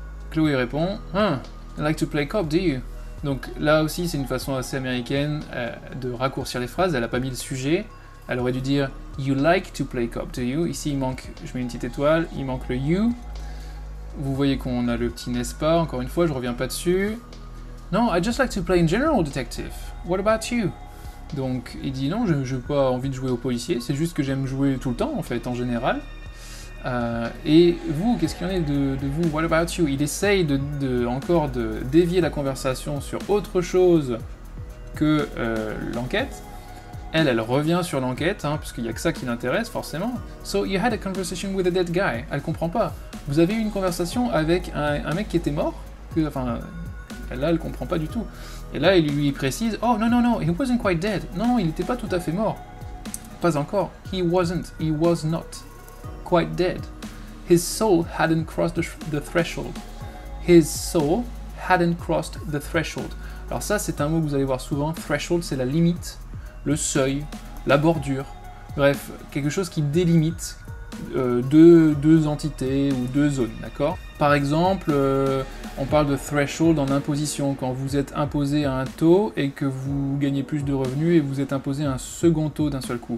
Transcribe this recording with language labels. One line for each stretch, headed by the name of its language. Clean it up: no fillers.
French: Chloé répond,
English: I like to play cop, do you?
French: Donc là aussi, c'est une façon assez américaine de raccourcir les phrases, elle n'a pas mis le sujet. Elle aurait dû dire
English: you like to play cop, do you?
French: Ici, il manque, je mets une petite étoile, il manque le you. Vous voyez qu'on a le petit n'est-ce pas, encore une fois, je reviens pas dessus.
English: Non, I just like to play in general, detective. What about you?
French: Donc, il dit non, je n'ai pas envie de jouer au policier, c'est juste que j'aime jouer tout le temps, en fait, en général. Et vous, qu'est-ce qu'il y en est de vous?
English: What about you?
French: Il essaye encore de dévier la conversation sur autre chose que l'enquête. Elle revient sur l'enquête, hein, puisqu'il n'y a que ça qui l'intéresse, forcément.
English: So, you had a conversation with a dead guy.
French: Elle comprend pas. Vous avez eu une conversation avec un mec qui était mort? Enfin, là, elle comprend pas du tout. Et là, il lui précise,
English: oh, no, he wasn't quite dead.
French: Non, il n'était pas tout à fait mort. Pas encore.
English: He was not quite dead. His soul hadn't crossed the threshold. His soul hadn't crossed the threshold.
French: Alors ça, c'est un mot que vous allez voir souvent. Threshold, c'est la limite, le seuil, la bordure, bref, quelque chose qui délimite deux entités ou deux zones, d'accord? Par exemple, on parle de threshold en imposition, quand vous êtes imposé à un taux et que vous gagnez plus de revenus et vous êtes imposé à un second taux d'un seul coup.